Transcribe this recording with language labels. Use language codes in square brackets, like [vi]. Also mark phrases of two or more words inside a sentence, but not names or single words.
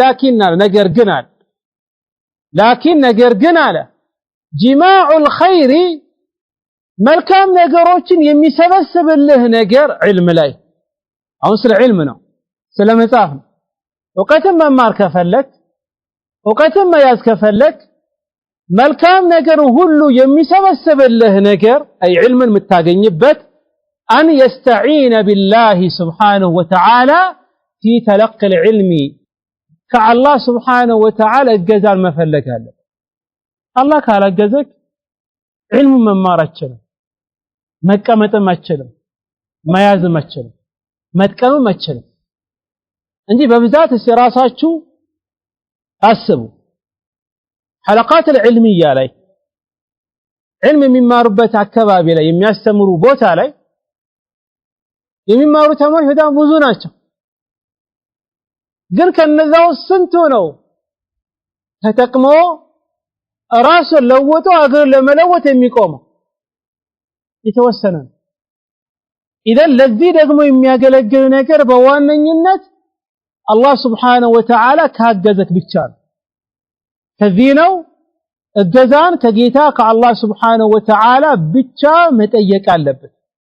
[am] ላኪን ነገር ግን አለ [ar] جماع الخير [am] መልካም ነገሮችን የሚሰበስብልህ ነገር ዒልም ላይ አሁን ስለ ዒልም ነው ስለ መጽሐፍ ነው ዕውቀትን መማር ከፈለክ ዕውቀትን መያዝ ከፈለክ መልካም ነገር ሁሉ የሚሰበስብልህ ነገር አይ ዒልምን የምታገኝበት [ar] أن يستعين بالله سبحانه وتعالى في تلقي العلم كالله سبحانه وتعالى [am] እገዛን መፈለግ አለ አላህ ካላገዘክ ዒልም መማር አትችልም መቀመጥም አትችልም መያዝም አትችልም መጥቀምም አትችልም እንጂ በብዛት ራሳችሁ አስቡ [ar] حلقات العلميه [am] ላይ ዒልም የሚማሩበት አካባቢ ላይ የሚያስተምሩ ቦታ ላይ የሚማሩ ተማሪዎች በጣም ብዙ ናቸው ግን ከነዛው ስንቱ ነው ተጠቅሞ ራሱን ለውጦ አገር ለመለወጥ የሚቆመው የተወሰነ ኢደን ለዚህ ደግሞ የሚያገለግል ነገር በዋነኝነት አላህ [ar] سبحانه وتعالى [am] ካገዘክ ብቻ ነው ከዚህ ነው እገዛን ከጌታ ከአላህ [ar] سبحانه وتعالى [am] ብቻ መጠየቅ አለበት